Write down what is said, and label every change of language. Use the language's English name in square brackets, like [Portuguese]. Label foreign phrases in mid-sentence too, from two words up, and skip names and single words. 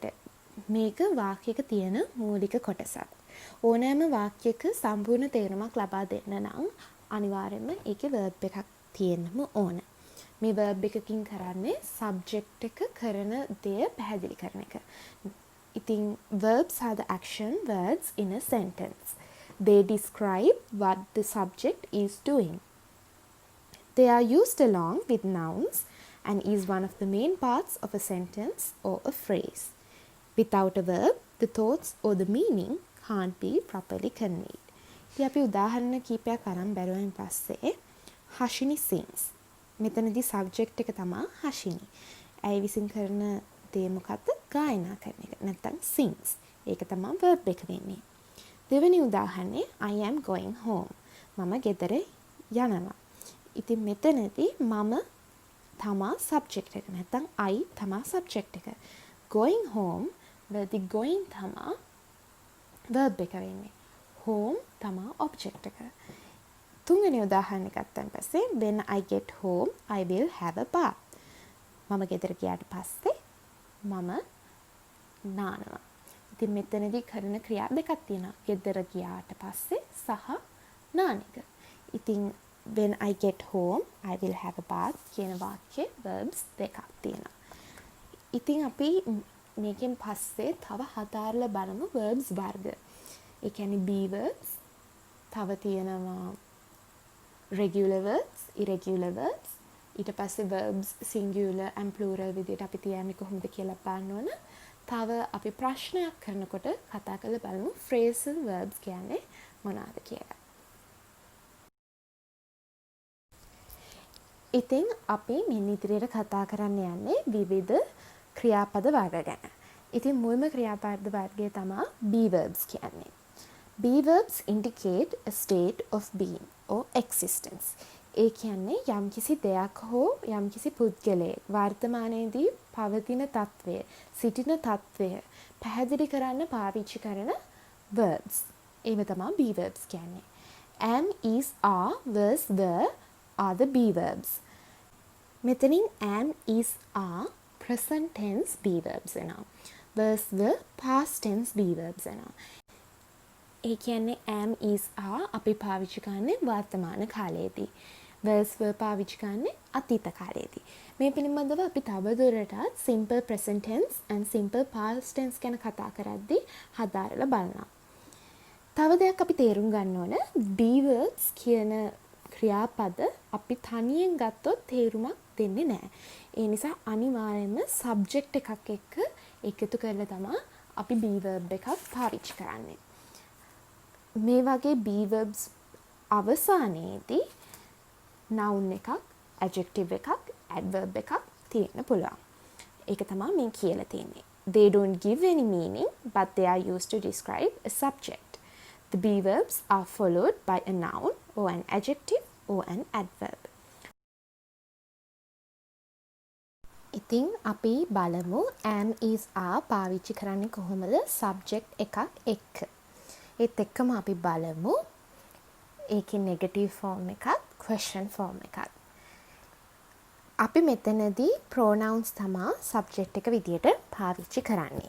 [Sinhala] මේක වාක්‍යයක තියෙන මූලික කොටසක්. ඕනෑම වාක්‍යයක සම්පූර්ණ තේරුමක් ලබා දෙන්න නම් අනිවාර්යයෙන්ම ඒකේ verb එකක් තියෙන්නම ඕන. මේ verb එකකින් කරන්නේ subject එක කරන දේ පැහැදිලි කරන එක. [English] ඉතින් verbs are the action words in a sentence. They describe what the subject is doing. They are used along with nouns and is one of the main parts of a sentence or a phrase. Without a verb, the thoughts or the meaning can't be properly conveyed. [Sinhala] ඉතින් අපි උදාහරණ කීපයක් අරන් බැලුවෙන් පස්සේ Hashini sings. මෙතනදී subject එක තමයි Hashini. ඇය විසින් කරන දේ මොකක්ද? ගායනා කරන එක. නැත්නම් sings. ඒක තමයි verb එක වෙන්නේ. දෙවෙනි උදාහරණේ [English] I am going home. [Sinhala] මම ගෙදර යනවා. ඉතින් මෙතනදී මම තමා subject එක. නැත්නම් I තමා subject එක. [English] Going home [Sinhala] වලදී going තමා verb එක වෙන්නේ. [English] Home [Sinhala] තමා object එක. තුන්වෙනි උදාහරණය ගත්තන් පස්සේ [English] when I get home I will have a bath. [Sinhala] මම ගෙදර ගියාට පස්සේ මම නානවා. ඉතින් මෙතනදී කරන ක්‍රියා දෙකක් තියෙනවා. ගෙදර ගියාට පස්සේ සහ නාන එක. [English] ඉතින් when I get home I will have a bath [Sinhala] කියන වාක්‍යයේ verbs දෙකක් තියෙනවා. ඉතින් අපි මේකෙන් පස්සේ තව හදාarලා බලමු verbs වර්ග. ඒ කියන්නේ [English] be verbs, [Sinhala] තව තියෙනවා [English] regular verbs, irregular verbs, [Sinhala] ඊට පස්සේ [English] verbs singular and plural [Sinhala] විදිහට අපි තියන්නේ කොහොමද කියලා බලන්න ඕන. තව අපි ප්‍රශ්නයක් කරනකොට කතා කරලා බලමු [English] phrasal verbs [Sinhala] කියන්නේ මොනවාද කියලා. ඉතින් අපි මෙන්න ඉදිරියට කතා කරන්න යන්නේ විවිධ ක්‍රියාපද වර්ග ගැන. ඉතින් මුල්ම ක්‍රියාපද වර්ගය තමයි [English] be verbs [Sinhala] කියන්නේ. [English] Be verbs indicate a state of being or existence. [Sinhala] ඒ කියන්නේ යම්කිසි දෙයක් හෝ යම්කිසි පුද්ගලයෙක් වර්තමානයේදී පවතින తත්වය, සිටින తත්වය පැහැදිලි කරන්න පාවිච්චි කරන verbs. ඒව තමයි [English] be verbs [Sinhala] කියන්නේ. [English] Am, is, are, was, were are the be verbs. මෙතනින් am, is, are present tense be verbs වෙනවා. was, were past tense be verbs [Sinhala] වෙනවා. ඒ කියන්නේ [English] am, is, are [Sinhala] අපි පාවිච්චි කරන්නේ වර්තමාන කාලයේදී. [English] was, were [Sinhala] පාවිච්චි කරන්නේ අතීත කාලයේදී. මේ පිළිබඳව අපි තවදුරටත් [English] simple present tense and simple past tense [Sinhala] ගැන කතා කරද්දී හදාරලා බලනවා. තව දෙයක් අපි තේරුම් ගන්න ඕන [English] be verbs [Sinhala] කියන ක්‍රියාපද අපි තනියෙන් ගත්තොත් තේරුමක් දෙන්නේ නැහැ. ඒ නිසා අනිවාර්යයෙන්ම subject එකක් එක්ක එකතු කරලා තමයි අපි [English] be verb [Sinhala] එකක් පාවිච්චි කරන්නේ. මේ වගේ be verbs අවසානයේදී noun එකක්, adjective එකක්, adverb එකක් තියෙන්න පුළුවන්. ඒක තමයි මේ කියලා තියෙන්නේ. [English] They don't give any meaning but they are used to describe a subject. The be verbs are followed by a noun or an adjective or an adverb. [Sinhala] ඉතින් අපි බලමු [English] am, is, are [Sinhala] පාවිච්චි කරන්නේ කොහොමද subject එකක් එක්ක. ඒත් එක්කම අපි බලමු ඒකේ [English] negative form [Sinhala] එකක්, [English] question form [Sinhala] එකක්. අපි මෙතනදී pronouns තමයි subject එක විදියට පාවිච්චි කරන්නේ.